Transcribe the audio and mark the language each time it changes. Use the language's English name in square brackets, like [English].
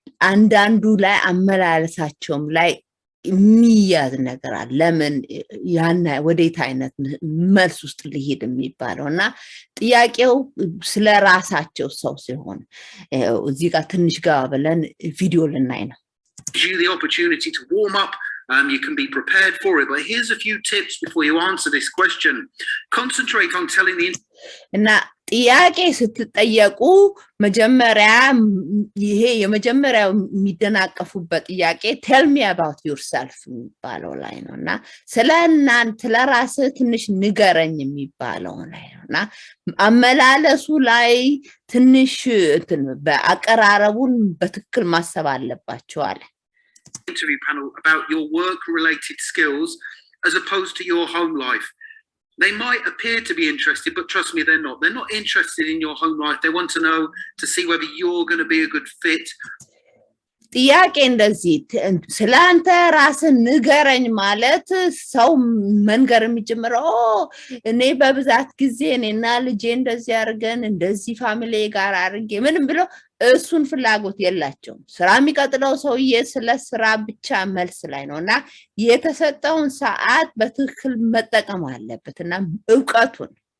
[Amharic] አንዳንዱ ላይ አመላለሳቸውም ላይ የሚያዝ ነገር አለ ለምን ያና ወዴት አይነት መልስ ውስጥ ሊሄድ የሚባለውና ጥያቄው ስለራሳቸው ሰው ሲሆን እዚህ ጋር ትንሽ ጋር ብለን ቪዲዮ ልናይ ነው [English] the opportunity to warm up you can be prepared for it but here's a few tips before you answer this question concentrate on telling the [Amharic] እና ጥያቄ ስትጠየቁ መጀመሪያ ይሄ የመጀመሪያው የሚደናቀፉበት ጥያቄ [English] tell me about yourself [Amharic] የሚባለው ላይ ነውና ስለናንተ ለራስ ትንሽ ንገረኝ የሚባለው ላይ ነውና አመላለሱ ላይ ትንሽ በአቀራረቡን በትክክል ማሰብ አለባቸው አለ [English] interview panel about your work related skills as opposed to your home life they might appear to be interested but trust me they're not interested in your home life they want to know to see whether you're going to be a good fit [Amharic] ጥያቄ እንደዚህ ስላንተ ራስን ንገረኝ ማለት ሰው መንገር የሚጀምረው እኔ በብዛት ጊዜ እኔና ልጄ እንደዚህ አርገን እንደዚህ ፋሚሊ ጋር አርጌ ምንም ብሎ እሱን ፍላጎት የላቸው ስራ የሚቀጥለው ሰውዬ ስለ ስራ ብቻ መልስ ላይ ነውና የተሰጠውን ሰዓት በትክክል መጠቀም አለበትና ዕውቀቱን